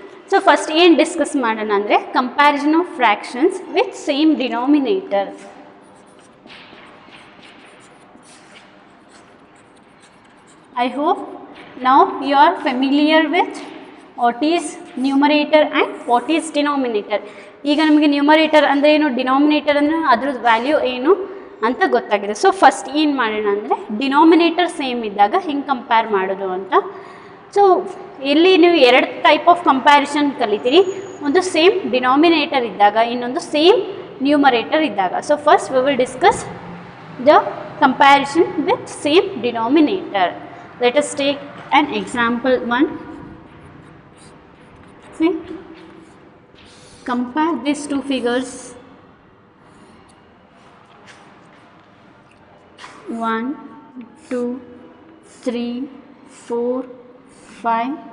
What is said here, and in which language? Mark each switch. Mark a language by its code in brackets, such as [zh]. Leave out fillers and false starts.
[kn] So first ಏನು discuss ಮಾಡೋಣ ಅಂದರೆ comparison of fractions with same denominator. [en] I hope now you are familiar with what is numerator and what is denominator. [kn] ಈಗ ನಮಗೆ numerator ಅಂದರೆ ಏನು, denominator ಅಂದರೆ ಅದ್ರದ್ದು ವ್ಯಾಲ್ಯೂ ಏನು ಅಂತ ಗೊತ್ತಾಗಿದೆ. ಸೊ ಫಸ್ಟ್ ಏನು ಮಾಡೋಣ ಅಂದರೆ ಡಿನಾಮಿನೇಟರ್ ಸೇಮ್ ಇದ್ದಾಗ ಹೆಂಗೆ ಕಂಪೇರ್ ಮಾಡೋದು ಅಂತ. ಸೊ ಇಲ್ಲಿ ನೀವು ಎರಡು ಟೈಪ್ ಆಫ್ ಕಂಪ್ಯಾರಿಸನ್ ಕಲಿತೀರಿ. ಒಂದು ಸೇಮ್ ಡಿನಾಮಿನೇಟರ್ ಇದ್ದಾಗ, ಇನ್ನೊಂದು ಸೇಮ್ ನ್ಯೂಮರೇಟರ್ ಇದ್ದಾಗ. [en] So first we will discuss the comparison with same denominator. Let us take an example one. See, compare these two figures. 1, 2, 3, 4, 5.